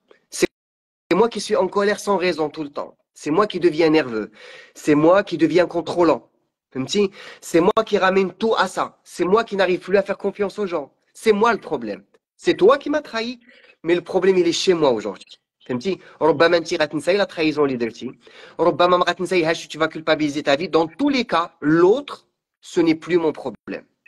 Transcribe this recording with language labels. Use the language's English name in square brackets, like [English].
[French] C'est moi qui suis en colère sans raison tout le temps. C'est moi qui deviens nerveux. C'est moi qui deviens contrôlant. C'est moi qui ramène tout à ça. C'est moi qui n'arrive plus à faire confiance aux gens. C'est moi le problème. C'est toi qui m'as trahi, mais le problème il est chez moi aujourd'hui. [Arabic] ربما انت غتنساي la trahison اللي درتي. ربما ما غتنسايهاش, [French] tu vas culpabiliser ta vie. Dans tous les cas, l'autre, ce n'est plus mon problème.